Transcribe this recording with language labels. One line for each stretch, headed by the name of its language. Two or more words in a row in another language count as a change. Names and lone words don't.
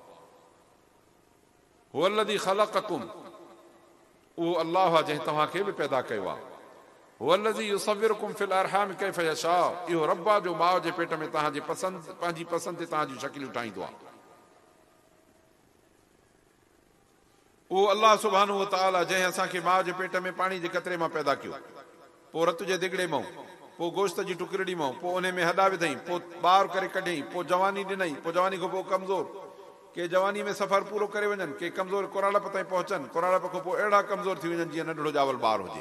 Arabic: هو الذي خلقكم,
Sindhi: उहो अल्लाह आहे जंहिं तव्हांखे बि पैदा कयो आहे।
Arabic: هو الذي يصوركم في الأرحام كيف يشاء,
Sindhi: इहो रब आहे जो माउ जे पेट में तव्हांजे पसंदि, पंहिंजी पसंदि ते तव्हांजूं शकिलियूं ठाहींदो आहे। उहो अल्लाह
Arabic: سبحانه وتعالى
Sindhi: जंहिं असांखे माउ जे पेट में पाणी जे कतरे मां पैदा कयो, पोइ रत जे दिगड़े मां, पोइ गोश्त जी टुकड़ी मां, पोइ उन में हॾा विधई, पोइ ॿार करे कढियईं, पोइ जवानी ॾिनई, पोइ जवानी खां पोइ कमज़ोर, के जवानी में सफ़र पूरो करे वञनि, के कमज़ोर कुराड़प ताईं पहुचनि, कुराड़प खां पोइ अहिड़ा कमज़ोर थी वञनि जीअं नंढड़ो ॼावल ॿार हुजे।